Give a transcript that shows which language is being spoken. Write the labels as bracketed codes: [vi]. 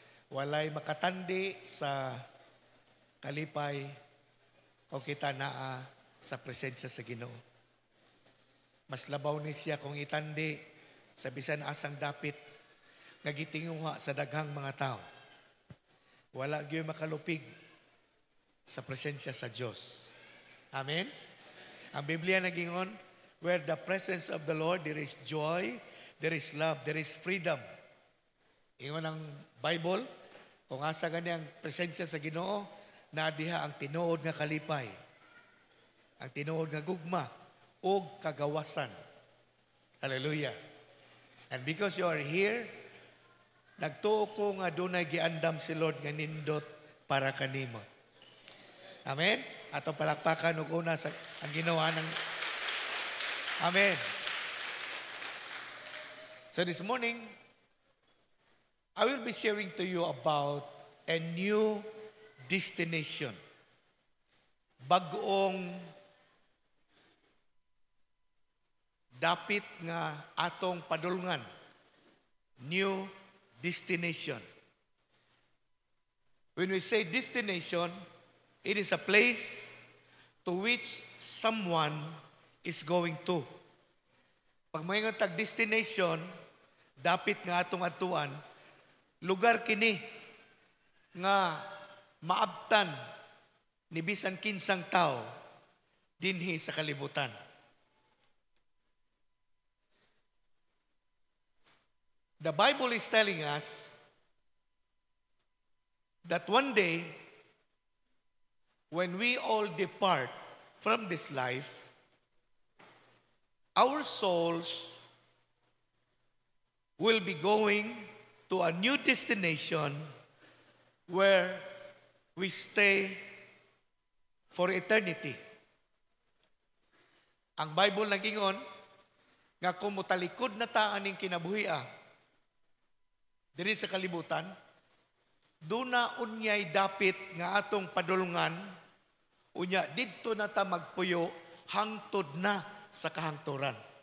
[ceb] Walay makatandi sa kalipay kung kita naa sa presensya sa Ginoo. Mas labaw ni siya kung itandi sa bisan asang dapit nagitinguha sa daghang mga tao. Wala gyud makalupig sa presensya sa Dios. Amen? Ang Biblia nagingon, [en] where the presence of the Lord, there is joy, there is love, there is freedom. [ceb] Ingon ang Bible, kung asa gani ang presensya sa Ginoo, nadiha ang tinuod nga kalipay, ang tinuod nga gugma, o kagawasan. Hallelujah. [en] And because you are here, [ceb] nagtuo ko nga dunay giandam si Lord nga nindot para kanimo. Amen? Atong palakpakan og una sa ang ginawa ng Amen. [en] So this morning, I will be sharing to you about a new destination. [ceb] Bag-ong dapit nga atong padulngan. [en] New destination. When we say destination, it is a place to which someone is going to. [ceb] Pag may nga tag destination, dapit nga atong atuan, lugar kini nga maabtan ni bisan kinsang tao dinhi sa kalibutan. [en] The Bible is telling us that one day, when we all depart from this life, our souls will be going to a new destination where we stay for eternity. [ceb] Ang Bible nagingon nga kung mutalikod na ta aning kinabuhia diri sa kalibutan, duna unyay dapit nga atong padulungan, unya didto na ta magpuyo hangtod na sa kahangturan.